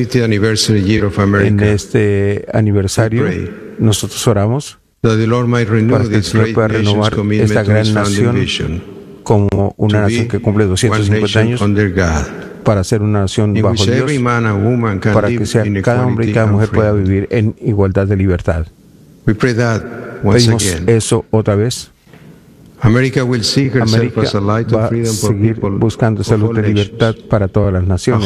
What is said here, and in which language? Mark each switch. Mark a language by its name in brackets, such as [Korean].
[Spanish] En este aniversario, nosotros oramos para que el Señor pueda renovar esta gran nación como una nación que cumple 250 años para ser una nación bajo Dios, para que sea cada hombre y cada mujer pueda vivir en igualdad de libertad. Pedimos eso otra vez. [English] America will see herself America as a light of freedom for [Spanish] seguir [English] people [Spanish] buscando esa luz de libertad para todas las naciones,